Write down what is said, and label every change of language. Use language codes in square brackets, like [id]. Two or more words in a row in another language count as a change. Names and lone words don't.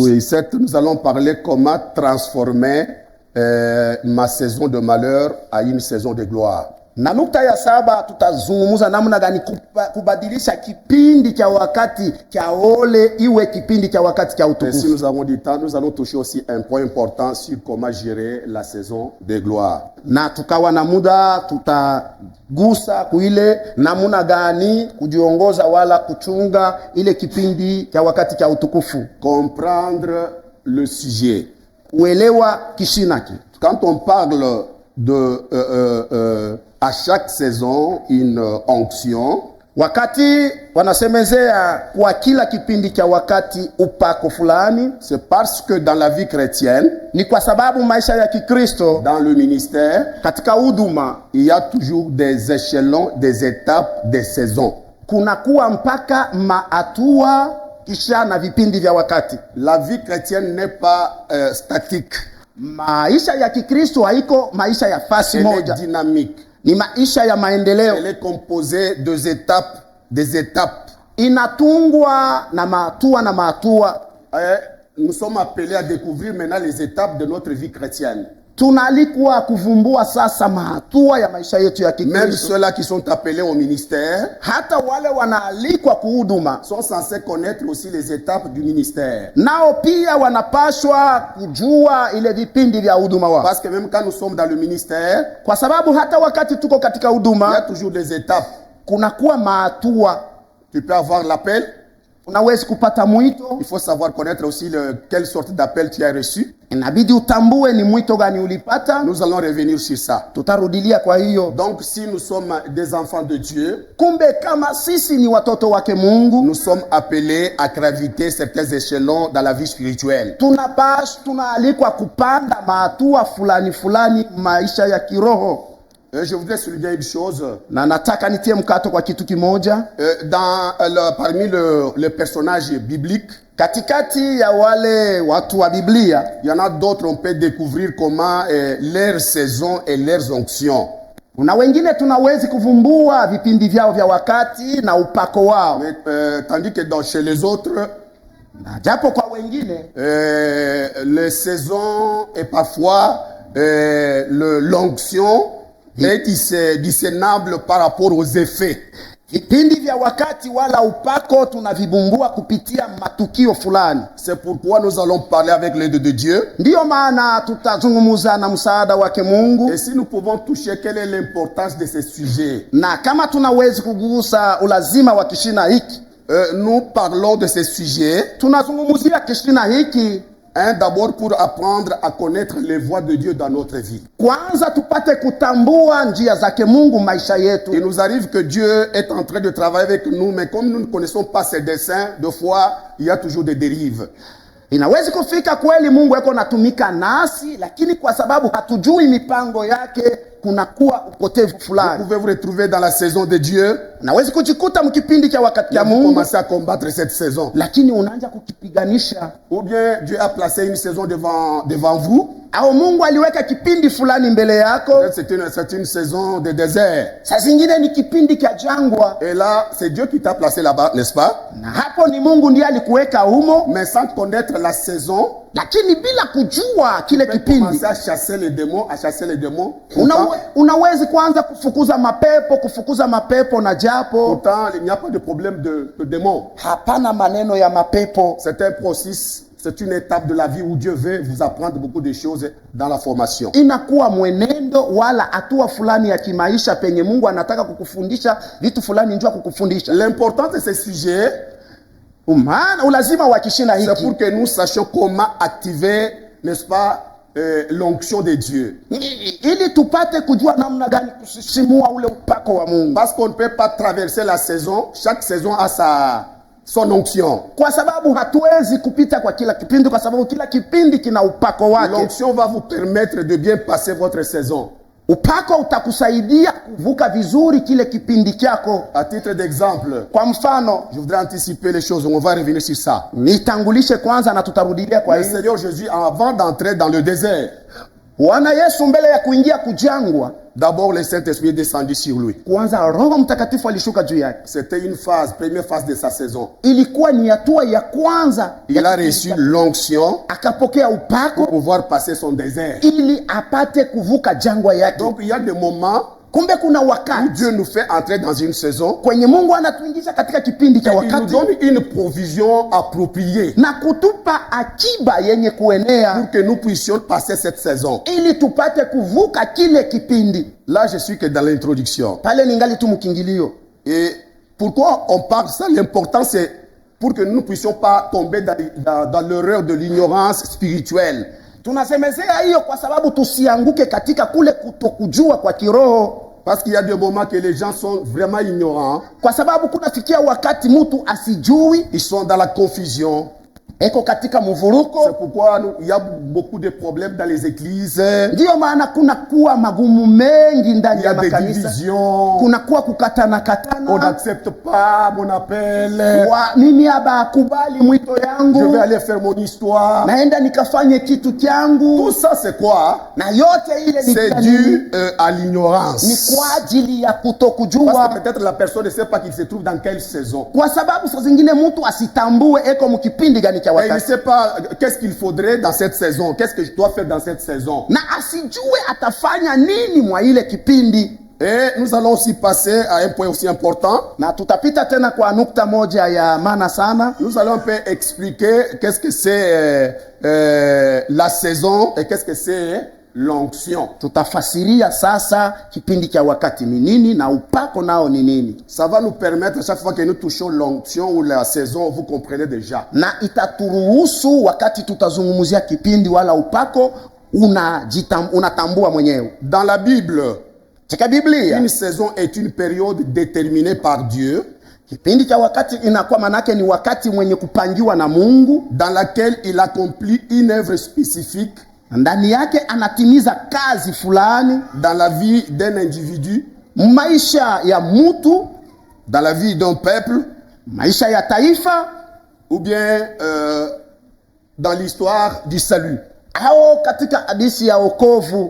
[fr] Oui, nous allons parler comment transformer ma saison de malheur à une saison de gloire. [sw] Na nukta ya saba tutazungumza namna gani kubadilisha kipindi cha wakati cha ole iwe kipindi cha wakati cha [fr] Et si [sw] utukufu. [fr] nous avons du temps, nous allons toucher aussi un point important sur comment gérer la saison de gloire. [sw] Na tukawa na muda tutagusa kuile namna gani kujiongoza wala kuchunga ile kipindi cha wakati cha utukufu. [fr] Comprendre le sujet. [sw] Uelewa kishinaki. [fr] Quand on parle de à chaque saison une onction, [sw] Wakati wanasemezea kwa kila kipindi cha wakati upako fulani, [fr] c'est parce que dans la vie chrétienne, [sw] ni kwa sababu maisha ya Kikristo [fr] dans le ministère, [sw] katika huduma [fr] il y a toujours des échelons, des étapes, des saisons. [sw] kunakuwa mpaka maatua kisha na vipindi vya wakati. [fr] La vie chrétienne n'est pas statique. [sw] Maisha ya Kikristo haiko maisha ya fasi [fr] Elle est [sw] moja, [fr] dynamique. [sw] ni maisha ya maendeleo. [fr] Elle est composée des étapes. [sw] Inatungwa na maatua. [fr] Nous sommes appelés à découvrir maintenant les étapes de notre vie chrétienne. [sw] Tunaalikwa kuvumbua sasa maatua ya maisha yetu ya [fr] Même [sw] Kikristo. [fr] ceux-là qui sont appelés au ministère [sw] Hata wale wanaalikwa kuhuduma [fr] sont censés connaître aussi les étapes du ministère. [sw] nao pia wanapashwa kujua ile vipindi vya huduma wao, [fr] Parce que même quand nous sommes dans le ministère, [sw] kwa sababu hata wakati tuko katika [fr] il y a [sw] huduma [fr] toujours des étapes. [sw] kunakuwa maatua. [fr] Tu peux avoir l'appel. [sw] Unawezi kupata mwito, [fr] Il faut savoir connaître aussi quelle sorte d'appel tu as reçu. [sw] inabidi utambue ni mwito gani ulipata. [fr] Nous allons revenir sur ça. [sw] Tutarudilia kwa hiyo. [fr] Donc, si nous sommes des enfants de Dieu, [sw] Kumbe kama sisi ni watoto wake Mungu, [fr] nous sommes appelés à graviter certains échelons dans la vie spirituelle. [sw] tunaalikwa kupanda maatua fulani maisha ya kiroho. [fr] Je voudrais souligner une chose. [sw] Na nataka nitie mkato kwa kitu kimoja. [fr] Parmi les personnages bibliques, [sw] Katikati ya wale watu wa Biblia, [fr] il y en a d'autres, on peut découvrir comment leurs saisons et leurs onctions. [sw] kuna wengine tunawezi kuvumbua vipindi vyao vya wakati na upako wao. [fr] Mais, tandis que chez les autres, [sw] Na japo kwa wengine [fr] les saisons et parfois l'onction est discernable par rapport aux effets. [sw] vipindi vya wakati wala upako tunavibumbua kupitia matukio fulani. [fr] C'est pourquoi nous allons parler avec l'aide de Dieu. [sw] Ndiyo maana tutazungumza na msaada wake Mungu. [fr] Et si nous pouvons toucher quelle est l'importance de ces sujets, [sw] Na kama tunawezi kugusa ulazima wa kishina hiki, [fr] nous parlons de ces sujets [sw] tunazungumzia kishina hiki [fr] D'abord pour apprendre à connaître les voies de Dieu dans notre vie. [sw] Kwanza tupate kutambua njia zake Mungu maisha yetu. [fr] Il nous arrive que Dieu est en train de travailler avec nous, mais comme nous ne connaissons pas ses desseins, de fois, il y a toujours des dérives. [sw] Inawezi kufika kweli Mungu yako natumika nasi, lakini kwa sababu hatujui mipango yake kunakuwa upotevu fulani. [fr] Vous pouvez vous retrouver dans la saison de Dieu. [sw] Nawezi kujikuta mkipindi cha wakati ya [fr] Vous [sw] Mungu, [fr] commencez à combattre cette saison. [sw] lakini unaanza kukipiganisha. [fr] Ou bien Dieu a placé une saison devant vous. [sw] Au Mungu aliweka kipindi fulani mbele yako. [fr] C'est une saison de désert. [sw] Saa zingine ni kipindi cha jangwa. [fr] Et là, c'est Dieu qui t'a placé là-bas, n'est-ce pas? [sw] Na hapo ni Mungu ndiye alikuweka humo. [fr] Mais sans connaître la saison, [sw] lakini bila kujua kile [fr] tu peux [sw] kipindi [fr] commencer à chasser les démons, [sw] unawezi kuanza kufukuza mapepo na japo [fr] pourtant il n'y a pas de problème de démons. [sw] hapana maneno ya mapepo. [fr] C'est un processus, c'est une étape de la vie où Dieu veut vous apprendre beaucoup de choses dans la formation. [sw] Inakuwa mwenendo wala hatua fulani ya kimaisha penye Mungu anataka kukufundisha vitu fulani, njoo kukufundisha. [fr] L'importance de ces sujets, [sw] ulazima wa kishina hiki, [fr] c'est pour que nous sachions comment activer, n'est-ce pas, l'onction de Dieu. [sw] Ili tupate kujua namna gani kusisimua ule upako wa Mungu. [fr] Parce qu'on ne peut pas traverser la saison, chaque saison a son onction. [sw] Kwa sababu hatuwezi kupita kwa kila kipindi, kwa sababu kila kipindi kina upako wake. [fr] L'onction va vous permettre de bien passer votre saison. [sw] Upako utakusaidia kuvuka vizuri kile kipindi chako. [fr] À titre d'exemple, [sw] kwa mfano, [fr] je voudrais anticiper les choses, on va revenir sur ça. [sw] Nitangulishe kwanza na tutarudia kwa hiyo. [fr] Le Seigneur Jésus, avant d'entrer dans le désert, [sw] Bwana Yesu mbele ya kuingia kujangwa, [fr] d'abord le Saint-Esprit est descendu sur lui. [sw] Kwanza Roho Mtakatifu alishuka juu yake. [fr] C'était une première phase de sa saison. [sw] Ilikuwa ni hatua ya kwanza. [fr] Il a reçu l'onction [sw] akapokea upako [fr] pour pouvoir passer son désert. [sw] Ili apate kuvuka jangwa yake. [fr] Donc il y a des moments [sw] kumbe kuna wakati [fr] où Dieu nous fait entrer dans une saison, [sw] kwenye Mungu anatuingiza katika kipindi cha wakati, [fr] il nous donne une provision appropriée [sw] na kutupa akiba yenye kuenea [fr] pour que nous puissions passer cette saison. [sw] Ili tupate kuvuka kile kipindi. [fr] Là je suis que dans l'introduction. [sw] Pale ningali tu mkingilio. [fr] Et pourquoi on parle de ça? L'important c'est pour que nous ne puissions pas tomber dans l'erreur de l'ignorance spirituelle. [sw] Tunasemezea hiyo kwa sababu tusianguke katika kule kutokujua kwa kiroho. [fr] Parce qu'il y a des moments que les gens sont vraiment ignorants. [sw] Kwa sababu kunafikia wakati mtu asijui. [fr] Ils sont dans la confusion. [sw] Eko katika mvuruko. [fr] C'est pourquoi il y a beaucoup de problèmes dans les églises. [sw] Ndio maana kuna kuwa magumu mengi ndani ya makanisa. [fr] Il y a des divisions. [sw] Kuna kuwa kukatana. [fr] On n'accepte pas mon appel. [sw] Mimi haba kubali mwito yangu. [fr] Je vais aller faire mon histoire. [sw] Naenda nikafanye kitu changu. [fr] Tout ça c'est quoi? [sw] Na yote ile ni [fr] c'est dû à l'ignorance. [sw] Ni kwa ajili ya kutokujua. [fr] Parce que peut-être la personne ne sait pas qu'il se trouve dans quelle saison. [sw] Kwa sababu saa zingine mtu asitambue eko mkipindi gani. [fr] Et il ne sait pas qu'est-ce qu'il faudrait dans cette saison. Qu'est-ce que je dois faire dans cette saison. [sw] Na asijue atafanya nini mwa ile kipindi. [fr] Et nous allons aussi passer à un point aussi important. [sw] Na tutapita tena kwa nukta moja ya maana sana. [fr] Nous allons un peu expliquer qu'est-ce que c'est la saison et qu'est-ce que c'est l'onction. [sw] Tutafasiria sasa kipindi cha wakati ni nini na upako nao ni nini. [fr] Ça va nous permettre chaque fois que nous touchons l'onction ou la saison, vous comprenez déjà. [sw] Na itaturuhusu wakati tutazungumzia kipindi wala upako unatambua mwenyewe. [fr] Dans la Bible, une saison est une période déterminée par Dieu. [sw] Kipindi cha wakati inakuwa manake ni wakati mwenye kupangiwa na Mungu, [fr] dans laquelle il accomplit une œuvre spécifique. [sw] Ndani yake anatimiza kazi fulani [fr] dans la vie d'un individu, [sw] maisha ya mtu, [fr] dans la vie d'un peuple, [sw] maisha ya taifa, [fr] ou bien dans l'histoire du salut. [sw] Au katika hadithi ya wokovu.